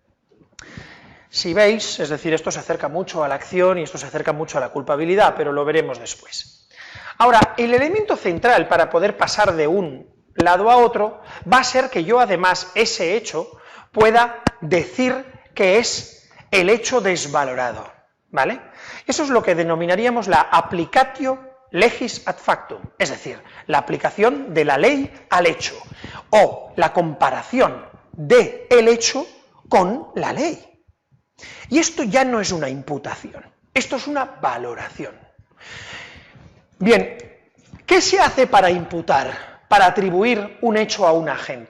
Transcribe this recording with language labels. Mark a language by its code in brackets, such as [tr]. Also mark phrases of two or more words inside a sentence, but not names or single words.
[es] Si veis, es decir, esto se acerca mucho a la acción y esto se acerca mucho a la culpabilidad, pero lo veremos después. Ahora, el elemento central para poder pasar de un lado a otro va a ser que yo además ese hecho pueda decir que es el hecho desvalorado. ¿Vale? Eso es lo que denominaríamos la [la] applicatio legis ad factum, [es] es decir, la aplicación de la ley al hecho, o la comparación del hecho con la ley. Y esto ya no es una imputación, esto es una valoración. Bien, ¿qué se hace para imputar, para atribuir un hecho a un agente?